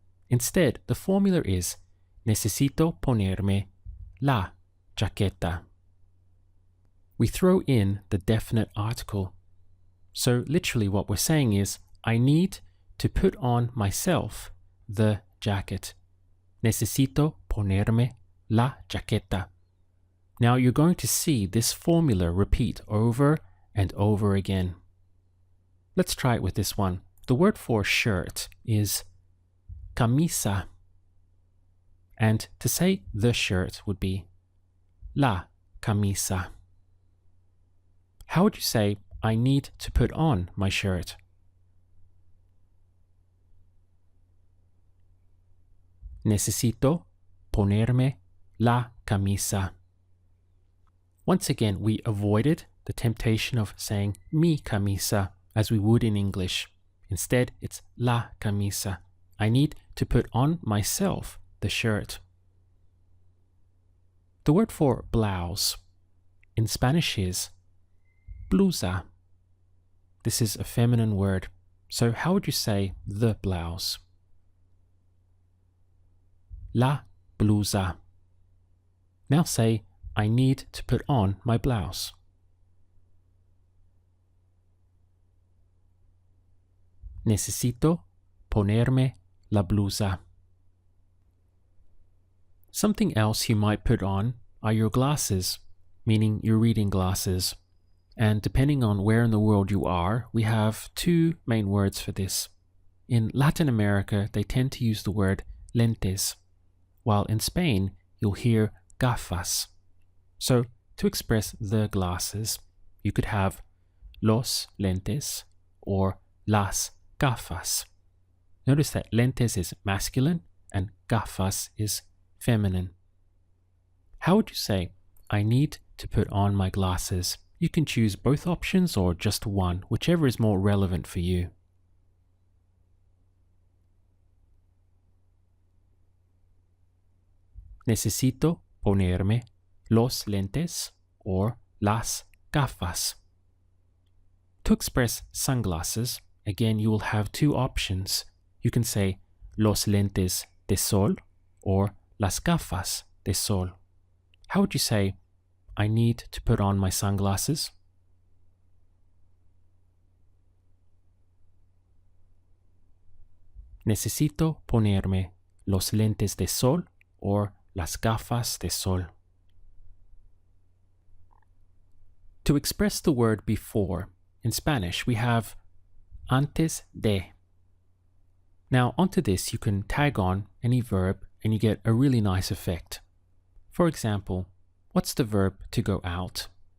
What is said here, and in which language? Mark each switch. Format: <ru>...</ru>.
<en>Instead, the formula is</en> <es>necesito ponerme la chaqueta.</es> <en>We throw in the definite article. So literally what we're saying is, I need to put on myself the jacket.</en> <es>Necesito ponerme la chaqueta.</es> <en>Now you're going to see this formula repeat over and over again. Let's try it with this one. The word for shirt is camisa. And to say the shirt would be la camisa. How would you say I need to put on my shirt?</en> <es>Necesito ponerme la camisa.</es> <en>Once again, we avoided the temptation of saying</en> <es>mi camisa</es> <en>as we would in English. Instead, it's</en> <es>la camisa.</es> <en>I need to put on myself the shirt. The word for blouse in Spanish is blusa. This is a feminine word. So how would you say the blouse?</en> <es>La blusa.</es> <en>Now say, I need to put on my blouse.</en> <es>Necesito ponerme la blusa.</es> <en>Something else you might put on are your glasses, meaning your reading glasses. And depending on where in the world you are, we have two main words for this. In Latin America, they tend to use the word lentes, while in Spain, you'll hear gafas. So, to express the glasses, you could have</en> <es>los lentes</es> <en>or</en> <es>las gafas.</es> <en>Notice that lentes is masculine and gafas is feminine. How would you say, I need to put on my glasses? You can choose both options or just one, whichever is more relevant for you.</en> <es>Necesito ponerme los lentes or las gafas.</es> <en>To express sunglasses, again, you will have two options. You can say</en> <es>los lentes de sol</es> <en>or</en> <es>las gafas de sol.</es> <en>How would you say, I need to put on my sunglasses?</en> <es>Necesito ponerme los lentes de sol or las gafas de sol.</es> <en>To express the word before, in Spanish, we have</en> <es>antes de.</es> <en>Now, onto this, you can tag on any verb and you get a really nice effect. For example, what's the verb to go out?</en>